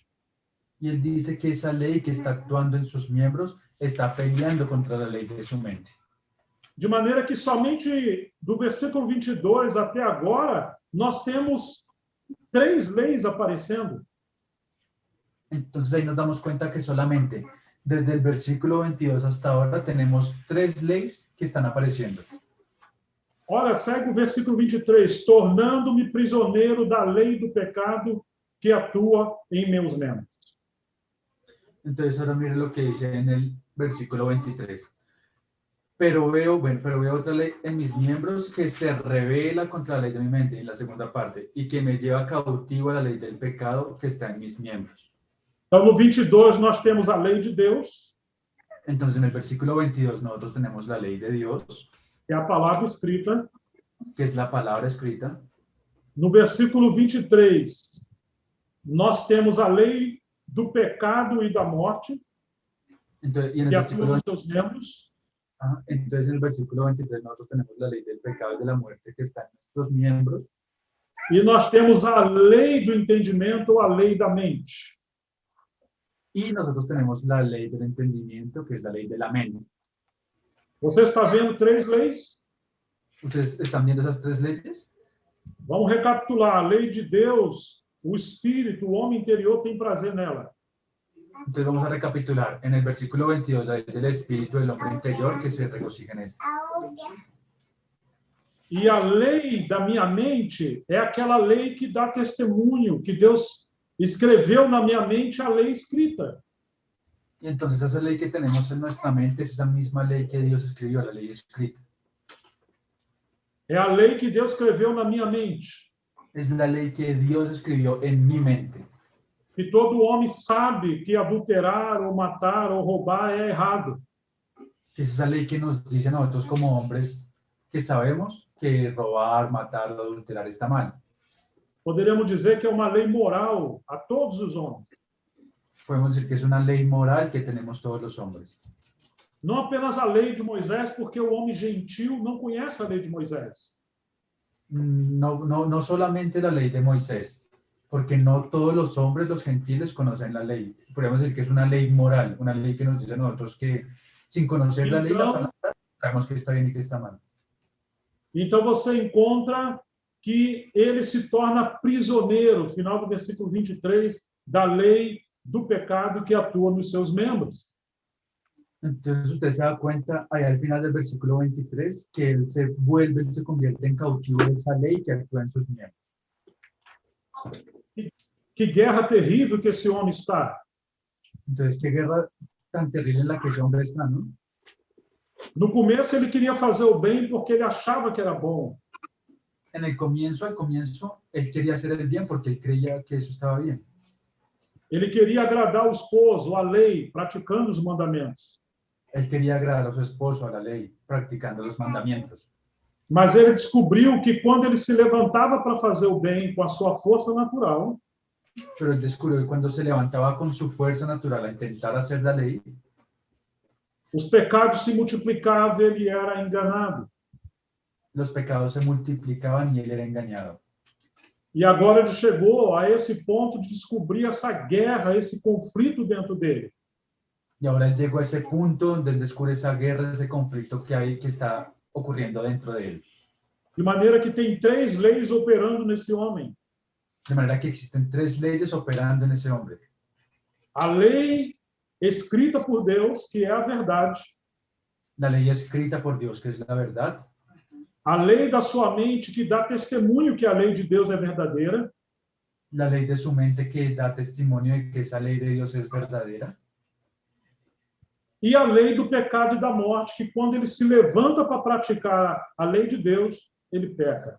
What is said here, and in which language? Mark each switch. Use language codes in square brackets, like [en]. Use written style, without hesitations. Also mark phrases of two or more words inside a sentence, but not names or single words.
[es] Y él dice que esa ley que está actuando en sus miembros está peleando contra la ley de su mente. [pt] De maneira que somente do versículo 22 até agora, nós temos 3 leis aparecendo. [es] Entonces ahí nos damos cuenta que solamente desde el versículo 22 hasta ahora tenemos 3 leyes que están apareciendo. [pt] Olha, segue o versículo 23. Tornando-me prisioneiro da lei do pecado que atua em meus membros. [es] Entonces ahora mire lo que dice en el versículo 23. Pero veo otra ley en mis miembros que se revela contra la ley de mi mente, en la segunda parte, y que me lleva cautivo a la ley del pecado que está en mis miembros. [pt] Então, no 22, nós temos a lei de Deus. [es] Entonces, en el versículo 22, nosotros tenemos la ley de Dios, [pt] que é a palavra escrita. [es] que es la palabra escrita. [pt] No versículo 23, nós temos a lei do pecado e da morte, [es] Entonces, y en el [pt] que [es] versículo [pt] atua nos seus membros. [es] Entonces, en el versículo 23, nosotros tenemos la ley del pecado y de la muerte que está en nuestros miembros. [pt] E nós temos a lei do entendimento ou a lei da mente. [es] Y nosotros tenemos la ley del entendimiento, que es la ley de la mente. [pt] Você está vendo 3 leis? [es] ¿Ustedes están viendo esas 3 leyes? [pt] Vamos recapitular. A lei de Deus, o espírito, o homem interior tem prazer nela. [es] Entonces vamos a recapitular. En el versículo 22, la ley del espíritu del hombre interior que se regocija en él. [pt] E a lei da minha mente é aquela lei que dá testemunho, que Deus escreveu na minha mente a lei escrita. [es] Y entonces esa ley que tenemos en nuestra mente es esa misma ley que Dios escribió, la ley escrita. [pt] É a lei que Deus escreveu na minha mente. [es] Es la ley que Dios escribió en mi mente. [pt] Que todo homem sabe que adulterar ou matar ou roubar é errado. [es] Es esa ley que nos dice a nosotros como hombres que sabemos que robar, matar o adulterar está mal. [pt] Poderíamos dizer que é uma lei moral a todos os homens. [es] Podemos decir que es una ley moral que tenemos todos los hombres. [pt] Não apenas a lei de Moisés, porque o homem gentil não conhece a lei de Moisés. [es] No solamente la ley de Moisés, porque no todos los hombres, los gentiles, conocen la ley. Podríamos decir que es una ley moral, una ley que nos dice a nosotros que sin conocer la ley, la palabra, sabemos que está bien y que está mal. [pt] Então você encontra que ele se torna prisioneiro, final do versículo 23, da lei do pecado que atua nos seus membros. [es] Entonces usted se da cuenta ahí al final del versículo 23 que él se convierte en cautivo de esa ley que actúa en sus miembros. [pt] Que guerra terrível que esse homem está. [es] Entonces, qué guerra tan terrible en la que ese hombre está, ¿no? [pt] No começo ele queria fazer o bem porque ele achava que era bom. [es] Al comienzo, él quería hacer el bien porque él creía que eso estaba bien. [pt] Ele queria agradar o esposo, a lei, praticando os mandamentos. [es] Él quería agradar a su esposo, a la ley, practicando los mandamientos. [pt] Mas ele descobriu que quando ele se levantava para fazer o bem com a sua força natural, [es] Pero él descubrió que cuando se levantaba con su fuerza natural a intentar hacer la ley, [pt] os pecados se multiplicavam e ele era enganado. [es] los pecados se multiplicaban y él era engañado. [pt] E agora ele chegou a esse ponto de descobrir essa guerra, esse conflito dentro dele. [es] Y ahora él llegó a ese punto donde él descubre esa guerra, ese conflicto que hay, que está ocurriendo dentro de él. [pt] De maneira que tem 3 leis operando nesse homem. [es] De manera que existen 3 leyes operando en ese hombre. [pt] A lei escrita por Deus, que é a verdade. [es] La ley escrita por Dios, que es la verdad. [pt] A lei da sua mente, que dá testemunho que a lei de Deus é verdadeira. [es] La ley de su mente, que da testimonio de que esa ley de Dios es verdadera. [pt] E a lei do pecado e da morte, que quando ele se levanta para praticar a lei de Deus, ele peca.